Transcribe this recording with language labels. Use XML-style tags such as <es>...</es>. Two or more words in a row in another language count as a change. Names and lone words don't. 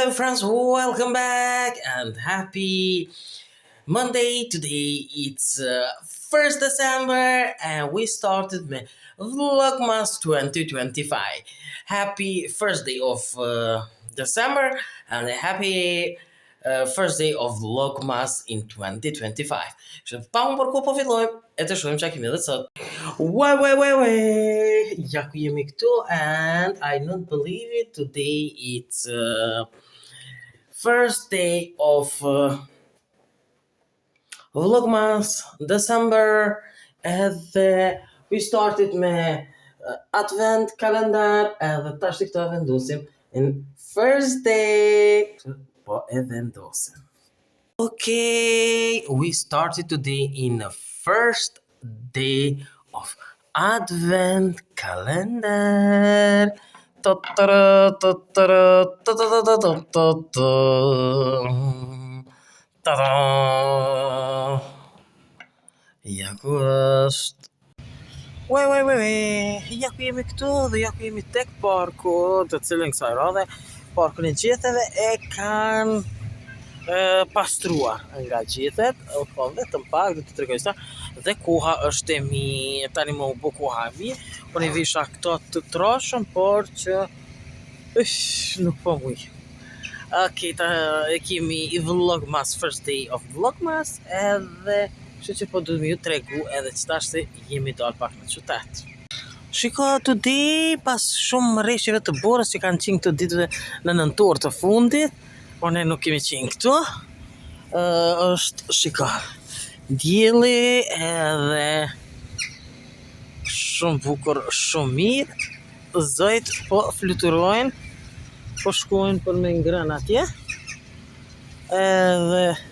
<en>friends, welcome back and happy Monday. Today it's 1st December and we started my Vlogmas 2025. Happy first day of December and a happy first day of Vlogmas in 2025.</en> <sq>Që pa më përku po fillojmë e të shohim çka kemi edhe sot. Ja ku jemi këtu</sq> <en>and I don't believe it. Today it's first day of Vlogmas December edhe we started me advent kalendar</en> <sq>edhe tash këto e vendosim</sq> <en>in first day.</en> <sq>Po e vendosim.</sq> <en>Okay, we started today in the first day of advent calendar.</en> <sq>Ja ku është. Ja ku jemi këtu dhe ja ku jemi tek parku, të cilën kësaj radhe parkun e gjethet e kanë pastruar nga gjethet, po vetëm pak do të tregoj sa dhe koha është e mirë, tani më u bë koha e mirë, unë i visha këto të trashëm, por që nuk po muj.</sq> <en>Okay,</en> <sq>e kemi i</sq> <en>Vlogmas, first day of Vlogmas,</en> <sq>edhe kështu që po du më ju tregu edhe që tash se jemi dalë pak në qytet. Shiko, today, pas shumë rreshjeve të borës që kanë qenë këto ditëve në nëntor të fundit, por ne nuk kemi qenë këtu, është, shiko, dielli edhe shumë bukur, shumë mirë, zojt po fluturojnë, po shkojnë për me ngrënë atje, edhe</sq>